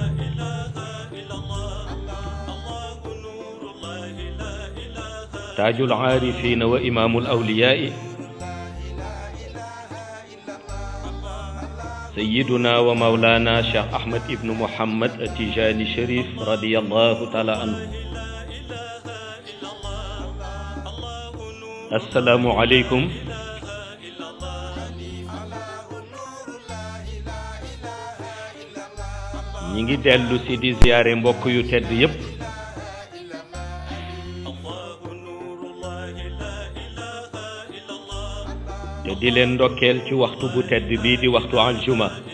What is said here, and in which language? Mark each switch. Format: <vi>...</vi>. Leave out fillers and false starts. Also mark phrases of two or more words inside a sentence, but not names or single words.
<ar>تاج العارفين وإمام الأولياء سيدنا ومولانا شيخ أحمد بن محمد التجاني الشريف رضي الله تعالى عنه. السلام عليكم.</ar> <wo>ñi ngi dellu si di ziyaare mbokk yu tedd yépp te di leen ndokkeel ci waxtu bu tedd bii di waxtu aljuma</wo>